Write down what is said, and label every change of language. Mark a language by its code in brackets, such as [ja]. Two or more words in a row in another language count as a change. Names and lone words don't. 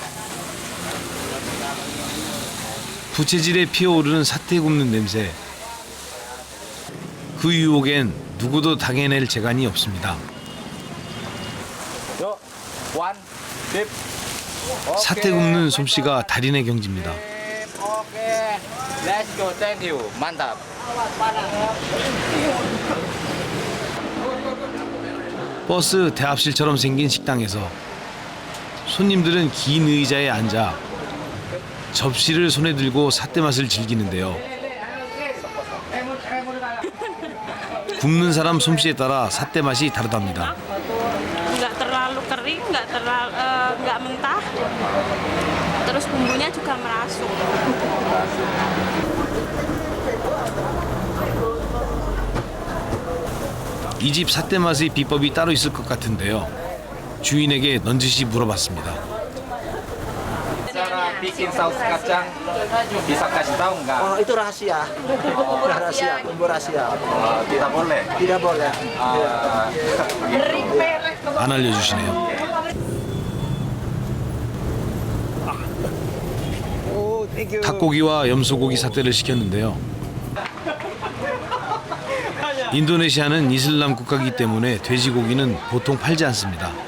[ko] 부채질에 피어오르는 사태 굽는 냄새. 그 유혹엔 누구도 당해낼 재간이 없습니다. 사태 굽는 솜씨가 달인의 경지입니다. [en] Let's go, thank you. [id] Mantap. [ko] 버스 대합실처럼 생긴 식당에서 손님들은 긴 의자에 앉아 접시를 손에 들고 사태 맛을 즐기는데요. 굽는 사람 솜씨에 따라 사태 맛이 다르답니다. [id] Nggak terlalu kering, nggak mentah. Terus bumbunya juga merasuk. [ko] 이 집 사태 맛의 비법이 따로 있을 것 같은데요. 주인에게 넌지시 물어봤습니다. [id] Cara bikin saus kacang bisa kasih tahu nggak? Oh itu rahasia. Rahasia, bumbu rahasia. Tidak boleh. Tidak boleh. [ko] 안 알려주시네요. 닭고기와 염소고기 사태를 시켰는데요. 인도네시아는 이슬람 국가이기 때문에 돼지고기는 보통 팔지 않습니다.